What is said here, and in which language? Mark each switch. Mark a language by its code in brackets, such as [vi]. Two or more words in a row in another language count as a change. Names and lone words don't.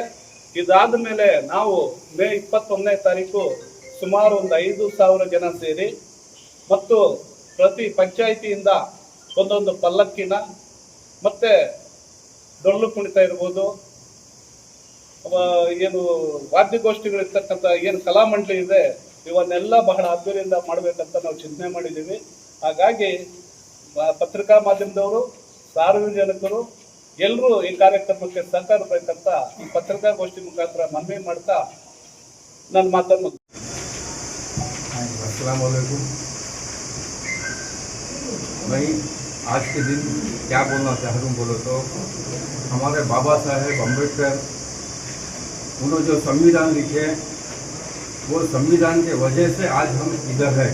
[kn] ಇದಾದ ಮೇಲೆ ನಾವು ಮೇ 21ನೇ ತಾರೀಕು ಸುಮಾರು ಒಂದು 5,000 ಜನ ಸೇರಿ ಮತ್ತು ಪ್ರತಿ ಪಂಚಾಯಿತಿಯಿಂದ ಒಂದೊಂದು ಪಲ್ಲಕ್ಕಿನ ಮತ್ತೆ ಡೊಳ್ಳು ಕುಣಿತ ಇರ್ಬೋದು, ಏನು ವಾದ್ಯಗೋಷ್ಠಿಗಳಿರ್ತಕ್ಕಂಥ ಏನು ಕಲಾಮಂಡಳಿ ಇದೆ, ಇವನ್ನೆಲ್ಲ ಬಹಳ ಅದ್ದೂರಿಯಿಂದ ಮಾಡಬೇಕಂತ ನಾವು ಚಿಂತನೆ ಮಾಡಿದ್ದೀವಿ. ಹಾಗಾಗಿ ಪತ್ರಿಕಾ ಮಾಧ್ಯಮದವರು ಸಾರ್ವಜನಿಕರು ಎಲ್ಲರೂ ಈ ಕಾರ್ಯಕ್ರಮಕ್ಕೆ ಸಹಕರಿಸಬೇಕಂತ ಈ ಪತ್ರಿಕಾಗೋಷ್ಠಿ ಮುಖಾಂತರ ಮನವಿ ಮಾಡ್ತಾ ನನ್ನ ಮಾತನ್ನು [ar] السلام عليكم. [hi] मैं आज के दिन क्या बोलना चाहता हूँ बोलो तो हमारे बाबा साहेब अम्बेडकर उन्होंने जो संविधान लिखे वो संविधान के वजह से आज हम इधर हैं।